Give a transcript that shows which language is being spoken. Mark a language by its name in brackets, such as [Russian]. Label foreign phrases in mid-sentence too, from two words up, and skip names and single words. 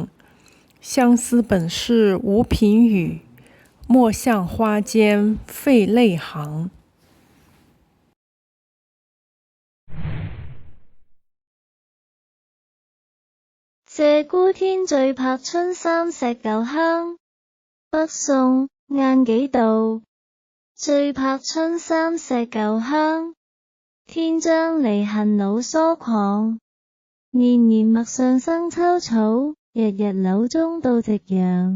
[Chinese] 相思本是无凭语，莫向花间费泪行。鷓鸪天，醉拍春山石舊鄉。北宋，晏幾道。醉拍春山石舊鄉，天將離恨惱疏狂。年年陌上生秋草，日日樓中到夕陽。